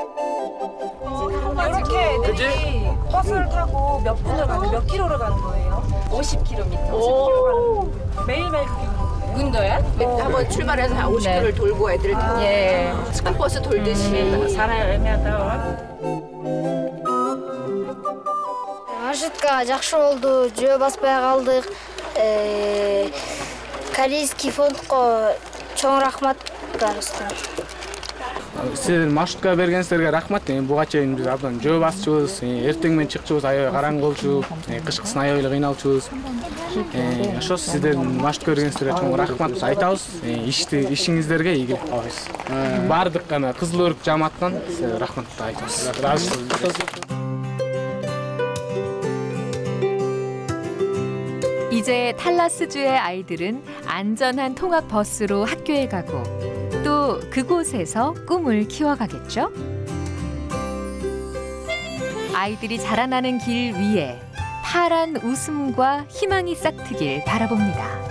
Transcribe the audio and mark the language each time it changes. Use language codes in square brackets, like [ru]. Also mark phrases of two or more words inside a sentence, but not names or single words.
[ko] 이렇게 애들이 버스를 타고 몇 분을 가는 몇 킬로를 가는 거예요? 50km. 50km 가는 거. 매일매일 그렇게 가는 거예요? 문도에 한번 출발해서 50km를 돌고 애들 예. 스쿨버스 돌듯이 살아요, 애매하다. [ky] Маршрутка жакшы болду, жөө баспай калдык. Корейский фондко чоң рахмат барыбызга. Сіздер маршрутқа бергенсіздерге рахмат. Буга чейин биз абдан жөө басчубуз, эртең менен чыкчубуз, аябай караңгы болчу, кышкысын аябай эле кыйналчубуз. Ошо сиздер маршрут бергенсіздерге чоң рахмат айтабыз. Ишиңиздерге ийгилик каалайбыз. Бардык гана Кызыл Өрүк жамааттан рахмат айтабыз. [ko] 이제 탈라스주의 아이들은 안전한 통학 버스로 학교에 가고 또 그곳에서 꿈을 키워가겠죠? 아이들이 자라나는 길 위에 파란 웃음과 희망이 싹트길 바라봅니다.